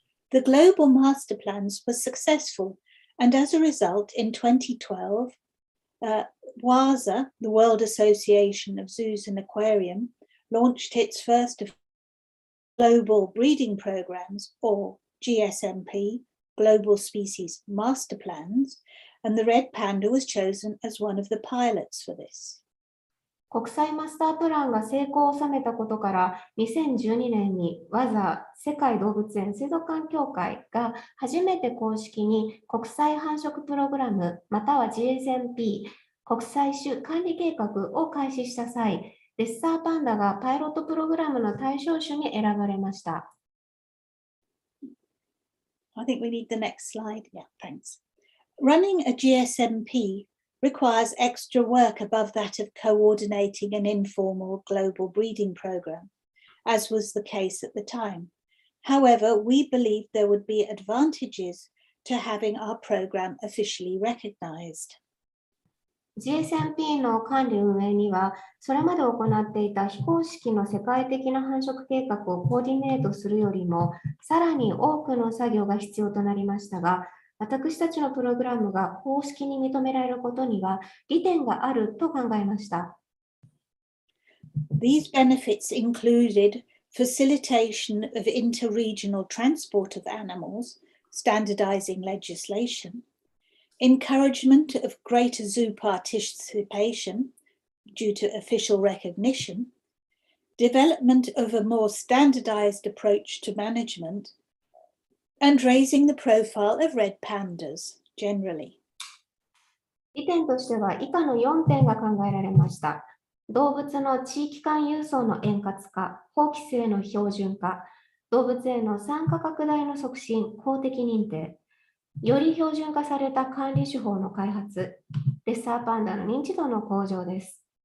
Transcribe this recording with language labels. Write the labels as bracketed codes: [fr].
[en] The global master plans were successful, and as a result, in 2012, WASA, the World Association of Zoos and Aquarium, launched its first of global breeding programs, or GSMP, Global Species Master Plans, and the red panda was chosen as one of the pilots for this. [ja] 国際マスタープランが成功を収めたことから、2012年にWASA世界動物園水族館協会が初めて公式に国際繁殖プログラムまたは GSMP 国際種管理計画を開始した際、レッサーパンダがパイロットプログラムの対象種に選ばれました。 [en] I think we need the next slide. Yeah, thanks. Running a GSMP requires extra work above that of coordinating an informal global breeding program, as was the case at the time. However, we believe there would be advantages to having our program officially recognized. [ja] GSMP の管理運営には、それまで行っていた非公式の世界的な繁殖計画をコーディネートするよりも、さらに多くの作業が必要となりましたが、私たちのプログラムが公式に認められることには利点があると考えました。 [en] These benefits included facilitation of interregional transport of animals, standardizing legislation, encouragement of greater zoo participation due to official recognition, development of a more standardized approach to management, and raising the profile of red pandas generally. [ja] 利点としては以下の4点が考えられました。動物の地域間輸送の円滑化、法規制の標準化、動物への参加拡大の促進、公的認定、より標準化された管理手法の開発、レッサーパンダの認知度の向上です。